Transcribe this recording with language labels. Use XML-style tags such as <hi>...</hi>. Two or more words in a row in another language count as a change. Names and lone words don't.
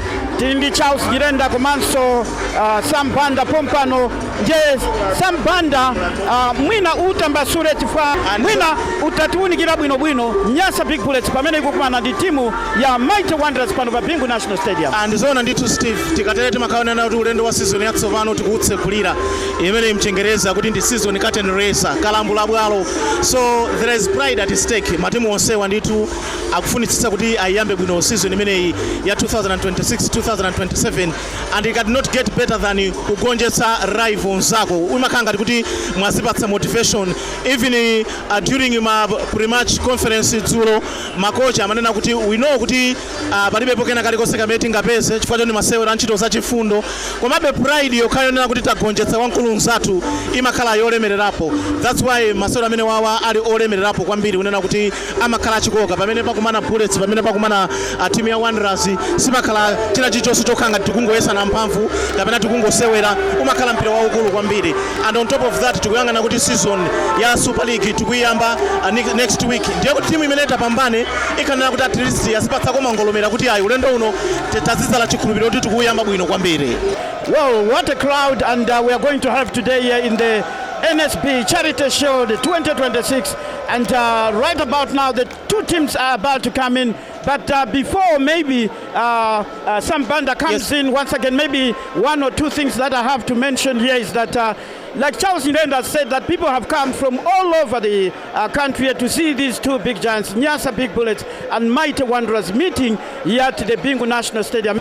<ny>Tili ndi Charles Girenda komanso Sambanda pompano nje Sambanda mwina utambasule chifukwa mwina utatiunikira bwino Nyas Big Bullets pamene ikukumana ndi timu ya Mighty Wanderers pano pa Bingu National Stadium. Andizona ndithu Steve tikatete makaonana kuti ulendo wa season yatsopano tikutsekulira imene mchengereza kuti ndi</ny> <en>season curtain raiser</en> <ny>kalambula bwalo,</ny> <en>so there is pride at stake.</en> <ny>Matimu onsewa ndithu akufunitsitsa kuti ayambe bwino season imeneyi ya 2026-2027</ny> <en>and it cannot get better than</en> <ny>kugonjetsa rivals zako. Umakanga kuti mwazipatsa</ny> <en>motivation even during</en> <ny>ma</ny> <en>pre-match conference</en> <ny>dzulo makocha amanena kuti</ny> <en>we know</en> <ny>kuti palibepo kena kalikose kamene tingapeze chifukwa choti masewera ntchito zachifundo komabe pride yokhayonena kuti tagonjetsa wankulu nzathu imakhala yolemererapo. That's why masewera amene wawa ali olemererapo kwambiri kunena kuti amakhala achikoka pamene pakumana Bullets pamene pakumana timu ya Wanderers simakhala china chichonse chokhanga tikungoyesana mphamvu kapena tikungosewera umakhala mpira waukulu kwambiri.</ny> <en>And on top of that</en> <ny>tikuyangana kuti season ya Super League tikuyamba</ny> <en>next week</en> <ny>ndiye kuti timu imene tapambane ikanena kuti</ny> <en>at least</en> <ny>yazipatsa komangolomera kuti ayi ulendo uno tazizala chikhulupiriro kuti tikuyamba bwino kwambiri.</ny> <en>Well, what a crowd and we are going to have today here in the NSB Charity Shield 2026 and right about now the two teams are about to come in, but before maybe Sambanda comes in once again, maybe one or two things that I have to mention here is that like Charles Irenda said, that people have come from all over the country to see these two big giants, Nyas Big Bullets and Mighty Wanderers, meeting here at the Bingu National Stadium.</en>